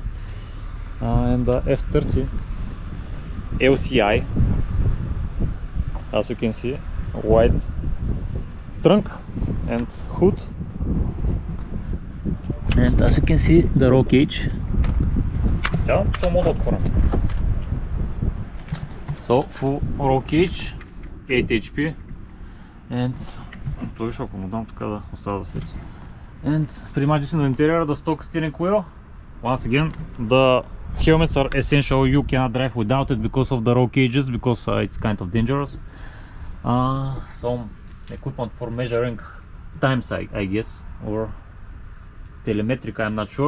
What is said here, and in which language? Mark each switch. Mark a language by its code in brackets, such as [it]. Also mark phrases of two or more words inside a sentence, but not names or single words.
[en] And the F30 LCI, as you can see, wide trunk and hood, and as you can see, the roll cage. So full roll cage, 8 HP, and [bg] той ще, ако му дам така да остава да свети. [en] And pretty much this in the interior, the stock steering wheel. Once again, the helmets are essential. You cannot drive without it because of the roll cages, because it's kind of dangerous. Some equipment for measuring times, I guess, or telemetric, I'm not sure.